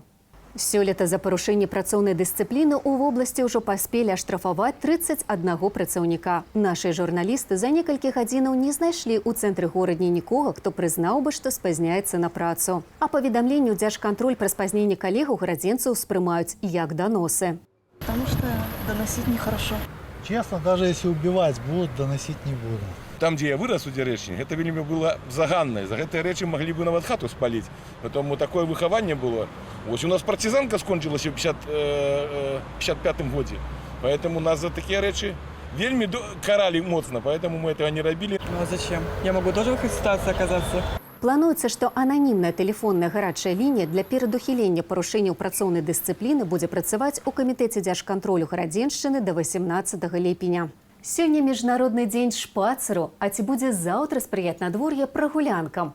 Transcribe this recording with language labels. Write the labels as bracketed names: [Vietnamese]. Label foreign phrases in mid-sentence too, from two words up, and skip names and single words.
[Belarusian] Сёлета за парушэнне працоўнай дысцыпліны ў вобласці ўжо паспелі аштрафаваць 31 працаўніка. Нашы журналісты за некалькі гадзінаў не знайшлі ў цэнтры горадні нікога, хто прызнаў бы, што спазняецца на працу. А паведамленне ў Дзяржкантроль пра спазненне калегаў гарадзенцаў спрымаюць як даносы. [Russian] Потому что доносить нехорошо. Честно, даже если убивать будут, доносить не буду. Там, где я вырос у Деречни, это вельмі было заганное. [Belarusian] За гэтай рэчы [Russian] могли бы [Belarusian] нават хату спалить. [Russian] Потому такое выхаванне было. Вот у нас партизанка скончилась в 55-м году. Поэтому нас за такие [Belarusian] рэчы вельмі [Russian] карали моцно. Поэтому мы этого не робили. Ну а зачем? Я могу тоже в этой ситуации оказаться. [Belarusian] Плануецца, што ананімная тэлефонная гарачая лінія для перадухілення парушэнняў працоўнай дысцыпліны будзе працаваць у камітэце дзяржкантролю гарадзеншчыны да 18 ліпеня. Сёння міжнародны дзень шпацыру, а ці будзе заўтра спрыяць надвор'е прагулянкам?